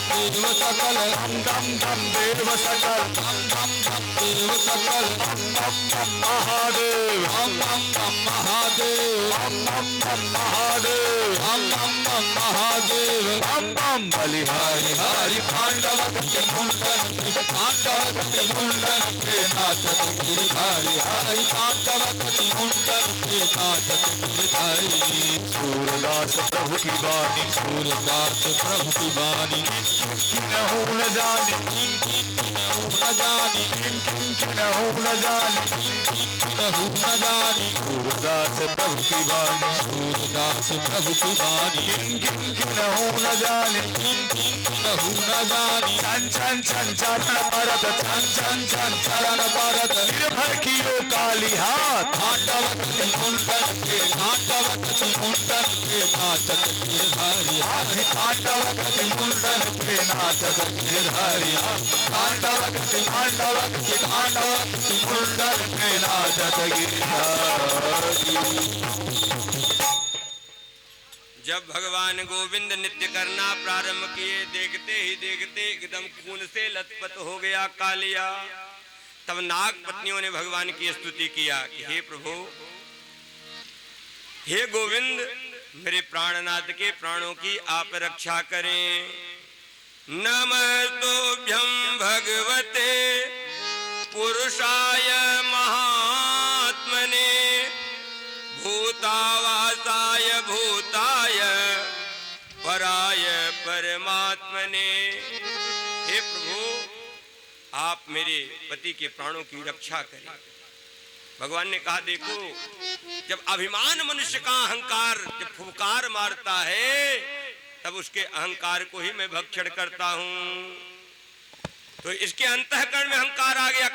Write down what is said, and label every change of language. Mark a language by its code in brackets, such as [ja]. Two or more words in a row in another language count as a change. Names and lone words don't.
[hi] देव सकल दम दम दम देव सकल दम दम दम देव सकल दम दम दम महादेव दम दम दम महादेव दम दम दम महादेव दम दम दम महादेव दम दम बलिहारी हरि तांडव गति मुंडन तांडव गति मुंडन के नाचत गिरधारी हरि तांडव गति मुंडन के नाचत गिरधारी। सूरदास प्रभु की बानी सूरदास प्रभु की बानी किन्हु न जानी किन्हु न जानी किन्हु न जानी किन्हु न जानी सूरदास प्रभु की बानी सूरदास प्रभु की बानी किन्हु न जानी किन्हु न जानी चन चन चन चरण परत चन चन चन चरण परत निर्भर कियो काली हाथ तांडव गति मुंडन के तांडव गति मुंडन के नाचत गिरधारी हरि तांडव गति मुंडन के नाचत गिरधारी तांडव गति मुंडन के नाचत गिरधारी। जब भगवान गोविंद नृत्य करना प्रारंभ किए, देखते ही देखते एकदम खून से लथपथ हो गया कालिया। तब नाग पत्नियों ने भगवान की स्तुति किया कि हे प्रभु, हे गोविंद, मेरे प्राणनाथ के प्राणों की आप रक्षा करें। [sa] नमस्तुभ्यं भगवते पुरुषाय महात्मने भूतावासाय भूताय पराय परमात्मने। [hi] हे प्रभु, आप मेरे पति के प्राणों की रक्षा करें। भगवान ने कहा देखो, जब अभिमान मनुष्य का अहंकार जब फुफकार मारता है तब उसके अहंकार को ही मैं भक्षण करता हूं। तो इसके अंतःकरण में अहंकार आ गया।